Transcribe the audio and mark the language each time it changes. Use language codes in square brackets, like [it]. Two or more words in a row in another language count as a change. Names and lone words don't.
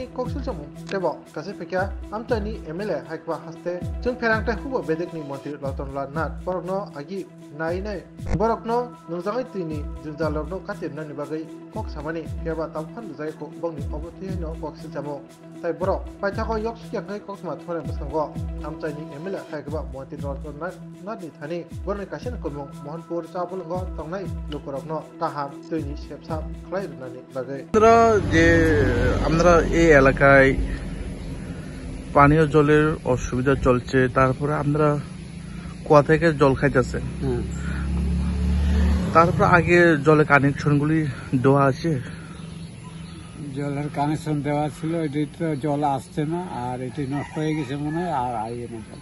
[trp] कक सिलसामो तेबो कासे फेकिया आमचायनि MLA हायकबा हास्ते जों फेरांथाय हुबो बेदेकनि मन्त्रि रतनलाल नाथ बरकनो आगि नायनाय बरकनो नोंजाङै तैनि जोंजालरनो कातिरनानि बागै कक सामानि केबा तामफान जायखौ बंनि अबथि हैनो कक सिलसामो ताइ बरक पाइथाखौ यक सुकियाखै कक मा थरे बसंगो आमचायनि MLA हायकबा मन्त्रि रतनलाल नाथनि थानि बरनि कासेन कुलमुं मोहनपुर चाबुलंग टंगनाय लुकुरावनो काहाम तैनि सेबसाब खालायनानि बागै [bn] আমরা এই এলাকায় পানীয় জলের অসুবিধা চলছে, তারপরে আমরা কুয়া থেকে জল খাইতেছে, তারপর আগে জলের কানেকশনগুলি দেওয়া আছে। জলের কানেকশন দেওয়া ছিল, এটি তো জল আসছে না, আর এটি নষ্ট হয়ে গেছে মনে হয়, আর আইয়ে না জল।